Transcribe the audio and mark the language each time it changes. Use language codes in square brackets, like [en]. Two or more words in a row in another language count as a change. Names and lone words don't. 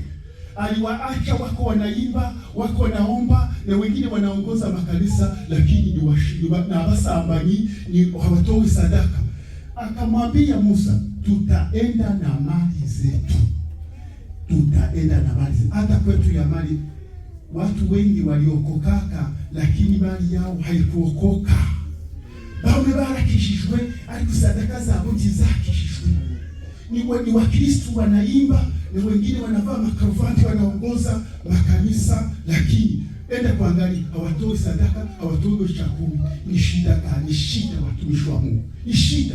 [sw] Aliwaacha wako wanaimba, wako wanaomba, na wengine wanaongoza makanisa, lakini ni washindi na basambanyi, ni hawatoi sadaka. Akamwambia Musa, tutaenda na mali zetu. Tutaenda na mali zetu. Hata kwetu ya mali watu wengi waliokokaka, lakini mali yao haikuokoka. [rn] Bamwe barakishijwe ariko sadaka zabo ntizakishijwe. [sw] Ni Wakristo wanaimba na wengine wanavaa makaravati wanaongoza makanisa, lakini enda kuangalia hawatoi sadaka, hawatoi chakula. Ni shida gani? Ni shida watumishi wa Mungu. Ni shida.